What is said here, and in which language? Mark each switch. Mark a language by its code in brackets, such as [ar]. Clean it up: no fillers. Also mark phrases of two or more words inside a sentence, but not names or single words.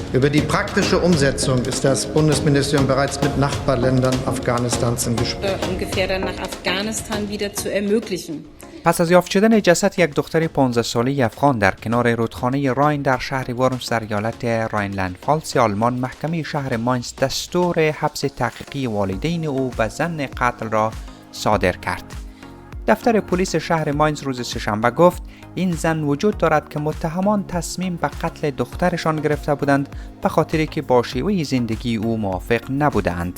[de] Über die praktische Umsetzung ist das Bundesministerium bereits mit Nachbarländern Afghanistans im Gespräch. ungefähr dann nach Afghanistan wieder zu ermöglichen. [fa] پس از یافت شدن جسد یک دختر 15 ساله افغان در کنار رودخانه راین در شهر ورمز در ایالت راینلند فالز آلمان، محکمه شهر ماینز دستور حبس تحقیقی والدین او به ظن قتل را صادر کرد. دفتر پلیس شهر ماینز روز سه‌شنبه گفت این زن وجود دارد که متهمان تصمیم به قتل دخترشان گرفته بودند به خاطری که با شیوه زندگی او موافق نبودند.